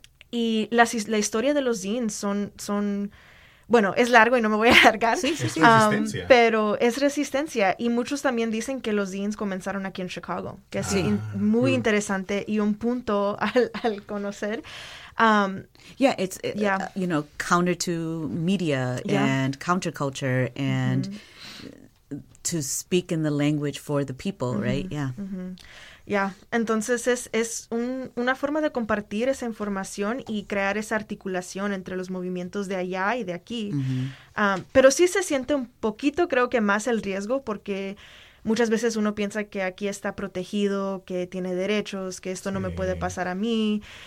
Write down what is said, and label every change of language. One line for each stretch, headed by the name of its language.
Spanish: Y la historia de los zines son bueno, es largo y no me voy a alargar. Sí, sí, sí. Es resistencia. Pero es resistencia. Y muchos también dicen que los zines comenzaron aquí en Chicago, que es muy interesante y un punto al conocer.
English: You know, counter to media and counterculture and to speak in the language for the people, right? Yeah. Mm-hmm. Yeah.
Spanish: Entonces es una forma de compartir esa información y crear esa articulación entre los movimientos de allá y de aquí. Mm-hmm. Pero sí se siente un poquito, creo que más el riesgo porque muchas veces uno piensa que aquí está protegido, que tiene derechos, que esto no me puede pasar a mí.